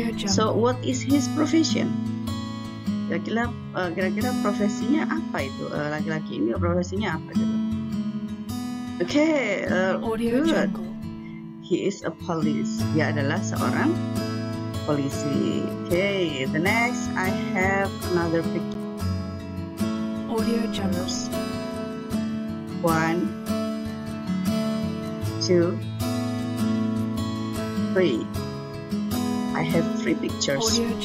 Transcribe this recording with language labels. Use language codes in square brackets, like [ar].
[en] So what is his profession? [id] Kira-kira profesinya apa itu? Laki-laki ini profesinya apa gitu? [en] Okay, good. He is a police. [id] Dia adalah seorang polisi. [en] Okay, the next I have another picture. Numbers. 1, 2, 3. I have 3 pictures.